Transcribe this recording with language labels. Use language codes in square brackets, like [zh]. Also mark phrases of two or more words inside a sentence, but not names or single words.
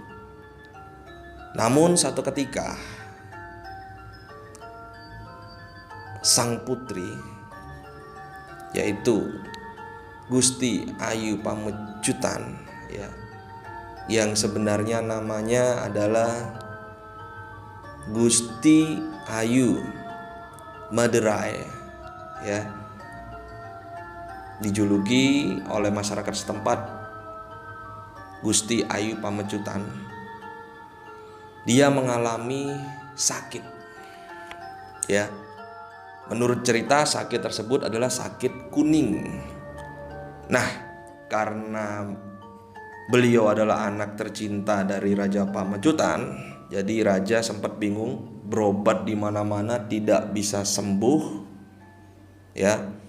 [id] Namun satu ketika sang putri, yaitu Gusti Ayu Pamecutan, ya, yang sebenarnya namanya adalah Gusti Ayu Maderai, ya, dijuluki oleh masyarakat setempat Gusti Ayu Pamecutan. Dia mengalami sakit, ya. Menurut cerita sakit tersebut adalah sakit kuning. Nah, karena beliau adalah anak tercinta dari Raja Pamecutan, jadi raja sempat bingung, berobat di mana-mana tidak bisa sembuh, ya.